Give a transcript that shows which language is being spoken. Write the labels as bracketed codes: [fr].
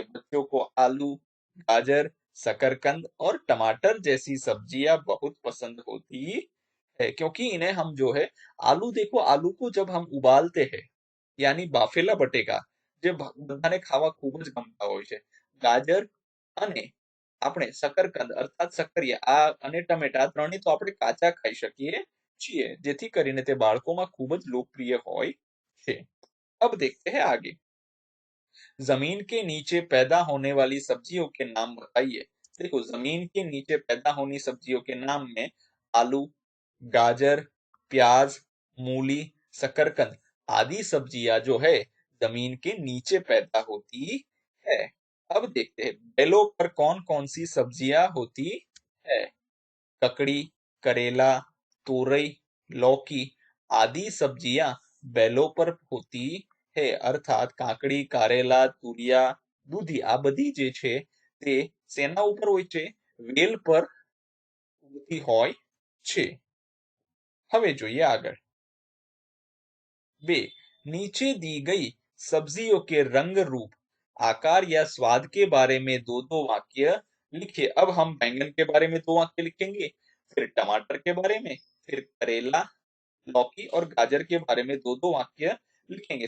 [hi] बच्चों को आलू, गाजर, शकरकंद और टमाटर जैसी सब्जियां बहुत पसंद होती है, क्योंकि इन्हें हम जो है आलू, देखो आलू को जब हम उबालते हैं यानी [gu] બાફેલા બટેકા જે બધાને ખાવા ખૂબ જ ગમતા હોય છે. ગાજર અને આપણે શકરકંદ અર્થાત સક્કરિયા આ અને ટમેટા ત્રણેય તો આપણે કાચા ખાઈ શકીએ છીએ, જેથી કરીને તે બાળકોમાં ખૂબ જ લોકપ્રિય હોય છે. [hi] अब देखते हैं आगे, जमीन के नीचे पैदा होने वाली सब्जियों के नाम बताइए. देखो जमीन के नीचे पैदा होनी सब्जियों के नाम में आलू, गाजर, प्याज, मूली, शकरकंद आदि सब्जियां जो है जमीन के नीचे पैदा होती है. अब देखते हैं, बेलों पर कौन कौन सी सब्जियां होती है. ककड़ी, करेला, तोरई, लौकी आदि सब्जियां बेलों पर होती है. [gu] अर्थात કાકડી, કારેલા, તુરિયા, દૂધી આ બધી જે છે તે શેના ઉપર હોય છે, વેલ પર ઉગતી હોય છે. હવે જોઈએ આગળ, 2, [hi] नीचे दी गई सब्जियों के रंग, रूप, आकार या स्वाद के बारे में दो दो वाक्य लिखिए। अब हम बैंगन के बारे में दो वाक्य लिखेंगे, फिर टमाटर के बारे में, फिर करेला, लौकी और गाजर के बारे में दो दो वाक्य लिखेंगे।